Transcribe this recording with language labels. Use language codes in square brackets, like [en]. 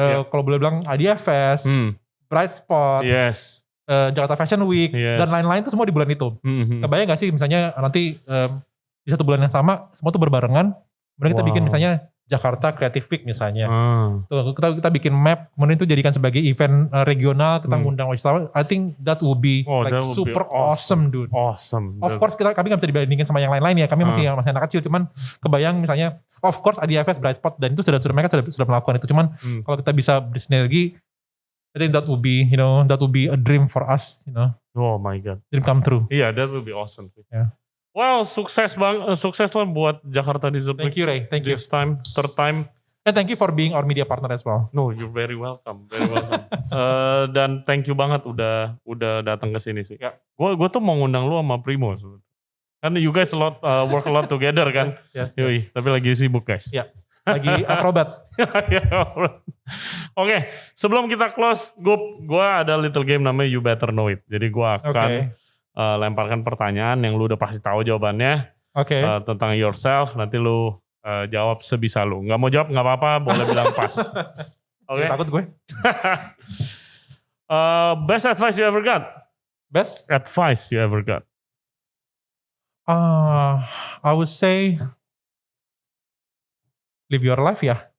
[id] Kalau boleh bilang Idea Fest, Bright Spot, Jakarta Fashion Week, dan lain-lain tuh semua di bulan itu. Kebayang gak sih misalnya nanti di satu bulan yang sama, semua tuh berbarengan, kemudian kita bikin misalnya Jakarta Creative Week misalnya. Tuh, kita bikin map, kemudian itu jadikan sebagai event regional, kita ngundang wisatawan. [en] I think that would be super awesome, dude. Awesome. [id] Of course kami gak bisa dibandingin sama yang lain-lain ya. Kami masih anak kecil, cuman kebayang misalnya, of course IDFS, Bright Spot, dan itu mereka sudah melakukan itu. [en] Cuman kalau kita bisa bersinergi, I think that would be, that would be a dream for us, Oh my God. Dream come true. Iya, that would be awesome. Yeah. [id] Wow, sukses lah buat Jakarta Desert Week. [en] Thank you, Ray. Thank you. This time, third time. And thank you for being our media partner as well. No, you're very welcome. Very welcome. Dan thank you banget udah datang ke sini sih. [id] Ya. Gue tuh mau ngundang lu sama Primo. Kan you guys work a lot together kan. [en] Yes. [id] Yoi, tapi lagi sibuk guys. Ya. Lagi akrobat. Oke, sebelum kita close, gue ada little game namanya You Better Know It. Jadi gue akan lemparkan pertanyaan yang lu udah pasti tahu jawabannya. Tentang yourself, nanti lu jawab sebisa lu. Nggak mau jawab nggak apa-apa, boleh bilang pas. Oke. Takut gue. [en] Best advice you ever got? Best advice you ever got? I would say live your life ya.